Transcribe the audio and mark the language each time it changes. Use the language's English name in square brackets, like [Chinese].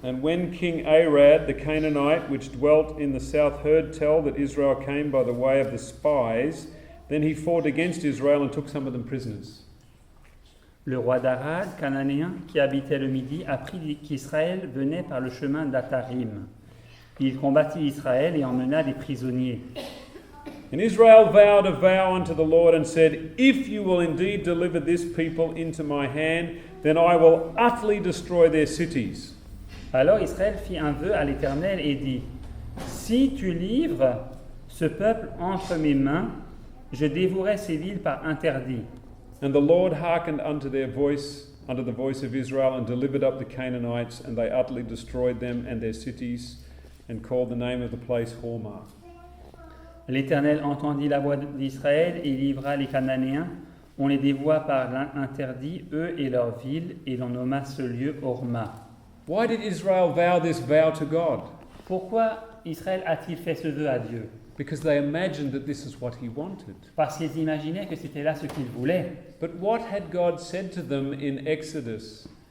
[English] And when King Arad the Canaanite, which dwelt in the south, heard tell that Israel came by the way of the spies, then he fought against Israel and took some of them prisoners. [French] Le roi d'Arad, cananéen, qui habitait le Midi, apprit qu'Israël venait par le chemin d'Atarim. Il combattit Israël et emmena des prisonniers. [English] And Israel vowed a vow unto the Lord and said, If you will indeed deliver this people into my hand, then I will utterly destroy their cities. [French] Alors Israël fit un vœu à l'Éternel et dit, si tu livres ce peuple entre mes mains, je dévouerai ces villes par interdit. [English] And the Lord hearkened unto their voice, unto the voice of Israel, and delivered up the Canaanites, and they utterly destroyed them and their cities, and called the name of the place Hormah. [French] L'Éternel entendit la voix d'Israël et livra les Cananéens. On les dévoua par l'interdit, eux et leurs villes, et l'on nomma ce lieu Horma. [English] Why did Israel vow this vow to God? [French] Pourquoi Israël a-t-il fait ce vœu à Dieu? [English] Because they imagined that this is what he wanted. [French] Parce qu'ils imaginaient que c'était là ce qu'ils voulaient. [English] But what had God said to them in Exodus?